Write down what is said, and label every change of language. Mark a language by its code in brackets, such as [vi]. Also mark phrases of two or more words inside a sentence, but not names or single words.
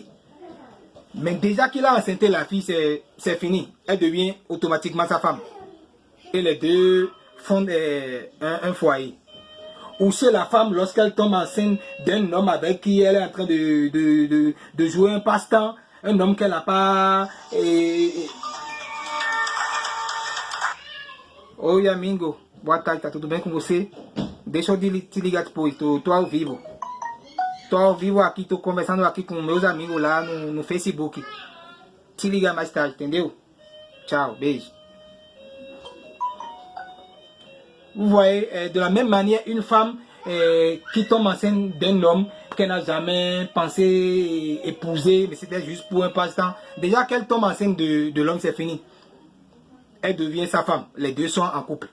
[fr] Mais déjà qu'il a enceinté la fille, c'est fini. Elle devient automatiquement sa femme. Et les deux fondent un foyer. Ou c'est la femme, lorsqu'elle tombe enceinte d'un homme avec qui elle est en train de jouer un passe-temps, un homme qu'elle n'a pas... [pt] Oi, amigo. Boa tarde, tá tudo bem com você? Deixa eu te ligar depois, tô ao vivo. Tô ao vivo aqui, tô conversando aqui com meus amigos lá no Facebook. Te ligar mais tarde, entendeu? Tchau, beijo. [fr] Vous voyez, de la même manière, une femme qui tombe enceinte d'un homme qu'elle n'a jamais pensé épouser, mais c'était juste pour un passe-temps. Déjà qu'elle tombe enceinte de l'homme, c'est fini. Elle devient sa femme. Les deux sont en couple.